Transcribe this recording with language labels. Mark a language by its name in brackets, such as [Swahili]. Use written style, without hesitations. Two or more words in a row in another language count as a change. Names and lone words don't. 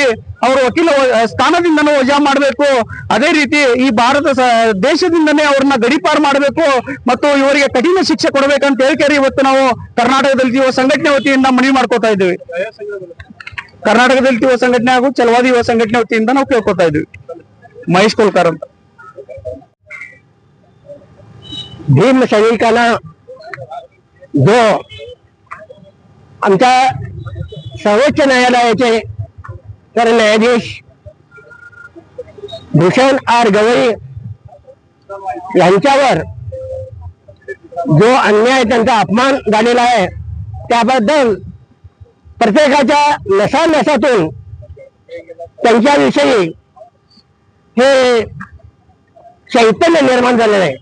[Kannada] ಅವರು ವಕೀಲ ಸ್ಥಾನದಿಂದನೂ ವಜಾ ಮಾಡಬೇಕು. ಅದೇ ರೀತಿ ಈ ಭಾರತ ದೇಶದಿಂದನೇ ಅವ್ರನ್ನ ಗಡೀಪಾರು ಮಾಡಬೇಕು ಮತ್ತು ಇವರಿಗೆ ಕಠಿಣ ಶಿಕ್ಷೆ ಕೊಡಬೇಕಂತ ಹೇಳ್ಕೇರಿ ಇವತ್ತು ನಾವು ಕರ್ನಾಟಕ ದಲಿತ ಯುವ ಸಂಘಟನೆ ವತಿಯಿಂದ ಮನವಿ ಮಾಡ್ಕೋತಾ ಇದ್ದೀವಿ. ಕರ್ನಾಟಕ ದಲಿತ ಯುವ ಸಂಘಟನೆ ಹಾಗೂ ಚಲವಾದಿ ಯುವ ಸಂಘಟನೆ ವತಿಯಿಂದ ನಾವು ಕೇಳ್ಕೊತಾ ಇದ್ದೀವಿ. महेश कोलकर ಅಂತ. [Marathi] भीम सैनिकांना जो आमच्या सर्वोच्च न्यायालयाचे सरन्यायाधीश भूषण आर गवई यांच्यावर जो अन्याय, त्यांचा अपमान झालेला आहे, त्याबद्दल प्रत्येकाच्या नसानसातून त्यांच्याविषयी हे चैतन्य निर्माण झालेलं आहे.